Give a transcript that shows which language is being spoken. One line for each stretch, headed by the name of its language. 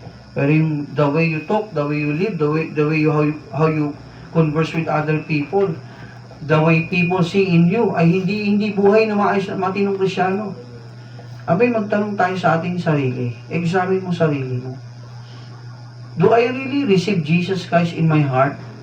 Filipino: Pero yung
English: the way you talk, the way you live, the way you, how you converse with other people, the way people see in you,
Filipino: ay hindi buhay na maayos at matinong Kristiyano. Abay, magtanong tayo sa ating sarili. Examine mo sarili mo.
English: Do I really receive Jesus Christ in my heart?